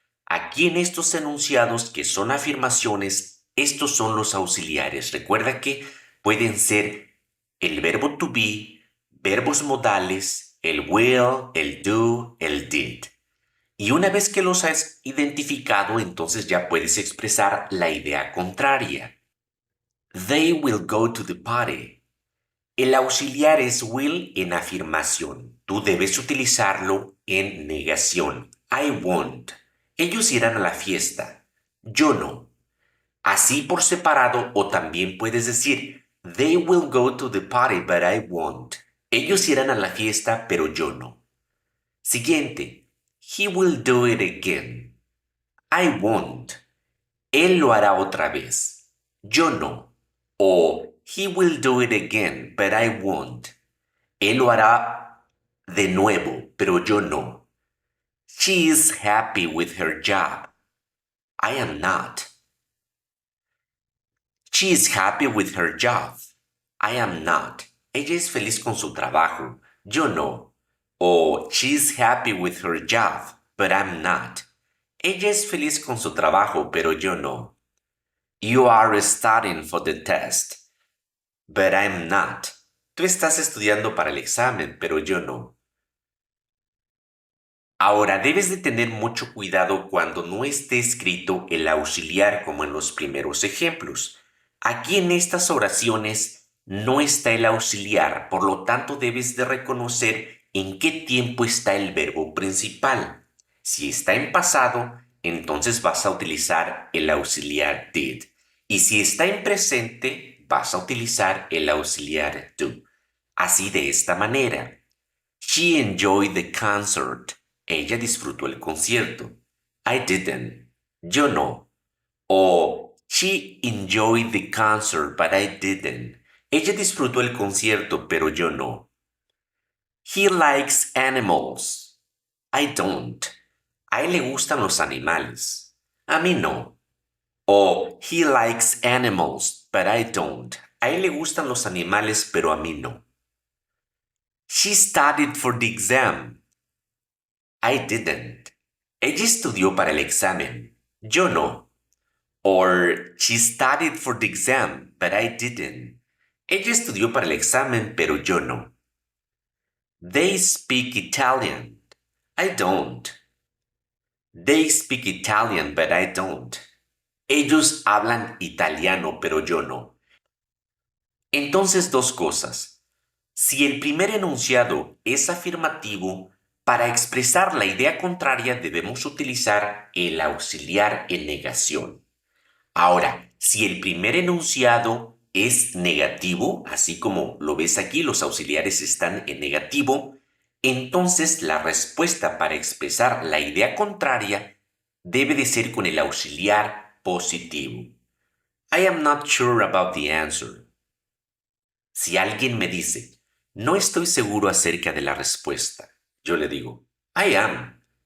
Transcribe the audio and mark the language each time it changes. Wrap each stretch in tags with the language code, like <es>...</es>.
<es>Aquí en estos enunciados que son afirmaciones, estos son los auxiliares. Recuerda que pueden ser el verbo to be, verbos modales, el will, el do, el did. Y una vez que los has identificado, entonces ya puedes expresar la idea contraria.</es> <en>They will go to the party.</en> <es>El auxiliar es will en afirmación. Tú debes utilizarlo en negación.</es> <en>I won't.</en> <es>Ellos irán a la fiesta. Yo no. Así por separado, o también puedes decir</es> <en>They will go to the party, but I won't.</en> <es>Ellos irán a la fiesta, pero yo no. Siguiente.</es> <en>He will do it again. I won't.</en> <es>Él lo hará otra vez. Yo no.</es> <en>O He will do it again, but I won't.</en> <es>Él lo hará de nuevo, pero yo no.</es> <en>She is happy with her job. I am not. She is happy with her job. I am not.</en> <es>Ella es feliz con su trabajo. Yo no.</es> <en>O she is happy with her job, but I'm not.</en> <es>Ella es feliz con su trabajo, pero yo no.</es> <en>You are studying for the test. But I'm not.</en> <es>Tú estás estudiando para el examen, pero yo no. Ahora, debes de tener mucho cuidado cuando no esté escrito el auxiliar como en los primeros ejemplos. Aquí en estas oraciones no está el auxiliar, por lo tanto debes de reconocer en qué tiempo está el verbo principal. Si está en pasado, entonces vas a utilizar el auxiliar did. Y si está en presente, vas a utilizar el auxiliar do. Así de esta manera.</es> <en>She enjoyed the concert.</en> <es>Ella disfrutó el concierto.</es> <en>I didn't.</en> <es>Yo no.</es> <en>O she enjoyed the concert, but I didn't.</en> <es>Ella disfrutó el concierto, pero yo no.</es> <en>He likes animals. I don't.</en> <es>A él le gustan los animales. A mí no.</es> <en>O he likes animals, but I don't.</en> <es>A él le gustan los animales, pero a mí no.</es> <en>She studied for the exam. I didn't.</en> <es>Ella estudió para el examen. Yo no.</es> <en>Or she studied for the exam, but I didn't.</en> <es>Ella estudió para el examen, pero yo no.</es> <en>They speak Italian. I don't. They speak Italian, but I don't.</en> <es>Ellos hablan italiano, pero yo no. Entonces, dos cosas. Si el primer enunciado es afirmativo, para expresar la idea contraria debemos utilizar el auxiliar en negación. Ahora, si el primer enunciado es negativo, así como lo ves aquí, los auxiliares están en negativo, entonces la respuesta para expresar la idea contraria debe de ser con el auxiliar positivo.</es> <en>I am not sure about the answer.</en> <es>Si alguien me dice, no estoy seguro acerca de la respuesta, yo le digo,</es> <en>I am.</en>